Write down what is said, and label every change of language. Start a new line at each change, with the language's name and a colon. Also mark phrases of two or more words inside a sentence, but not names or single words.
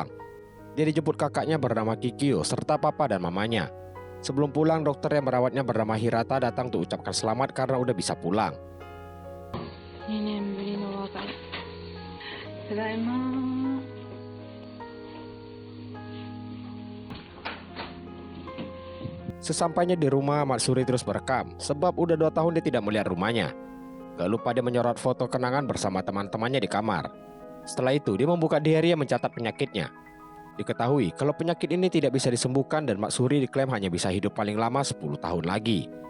Indonesian: Dia dijemput kakaknya bernama Kikyo serta papa dan mamanya. Sebelum pulang, dokter yang merawatnya bernama Hirata datang untuk ucapkan selamat karena udah bisa pulang.
Japanese: 2 年ぶりの別れ。ただいま。
Indonesian: Sesampainya di rumah, Matsuri terus merekam sebab udah 2 tahun dia tidak melihat rumahnya. Gak lupa dia menyorot foto kenangan bersama teman-temannya di kamar. Setelah itu, dia membuka diary yang mencatat penyakitnya. Diketahui kalau penyakit ini tidak bisa disembuhkan dan Matsuri diklaim hanya bisa hidup paling lama 10 tahun lagi.